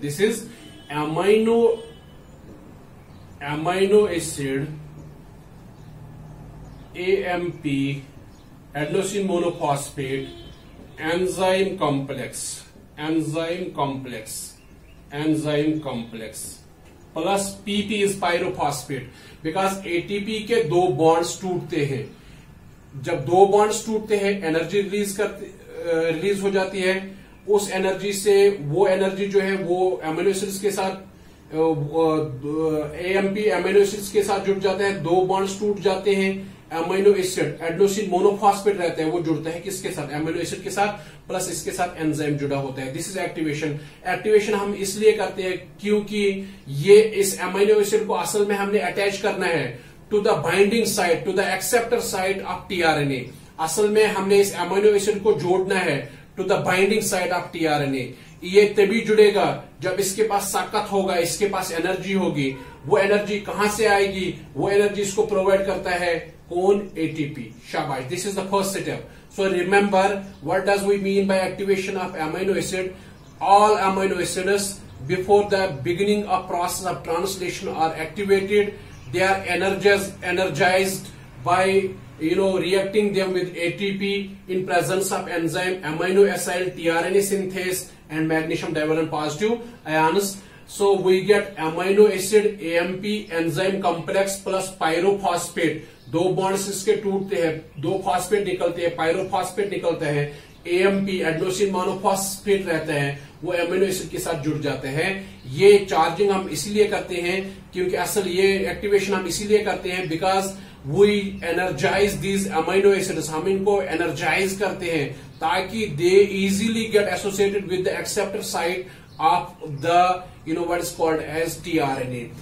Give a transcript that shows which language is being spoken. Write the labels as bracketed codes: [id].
[en] This is amino acid AMP, adenosine monophosphate enzyme complex plus PP is pyrophosphate, because [hi] ATP के 2 bonds टूटते हैं. जब 2 bonds टूटते हैं, एनर्जी रिलीज हो जाती है. उस एनर्जी से वो एनर्जी जो है वो एमिनो एसिड्स के साथ AMP एमिनो एसिड्स के साथ जुड़ जाते हैं. 2 bonds टूट जाते हैं. एमिनो एसिड एडेनोसिन मोनोफॉस्फेट रहता है, वो जुड़ता है किसके साथ? एमिनो एसिड के साथ, प्लस इसके साथ एंजाइम जुड़ा होता है. दिस इज एक्टिवेशन हम इसलिए करते हैं क्योंकि ये इस एमिनो एसिड को असल में हमने अटैच करना है [en] To the binding site, to the acceptor site of tRNA. [hi] असल में हमने इस एमिनो एसिड को जोड़ना है [en] To the binding site of tRNA. [hi] ये तभी जुड़ेगा जब इसके पास ताकत होगा, इसके पास एनर्जी होगी. वो एनर्जी कहां से आएगी? वो एनर्जी इसको प्रोवाइड करता है कौन? [en] ATP. शाबाश. This is the first step. So remember, what does we mean by activation of amino acid? All amino acids before the beginning of process of translation are activated. They are energized by reacting them with ATP in presence of enzyme amino acyl tRNA synthase and magnesium divalent positive ions. So we get amino acid AMP enzyme complex plus pyrophosphate. [hi] दो bonds इसके टूटते हैं, दो phosphate निकलते हैं, pyrophosphate निकलते हैं, AMP adenosine monophosphate रहते हैं, वो एमिनो एसिड के साथ जुड़ जाते हैं। ये चार्जिंग हम इसीलिए करते हैं क्योंकि असल ये एक्टिवेशन हम इसीलिए करते हैं because we energise these amino acids, हम इनको एनर्जाइज करते हैं ताकि [en] They easily get associated with the acceptor site of the what is called as tRNA.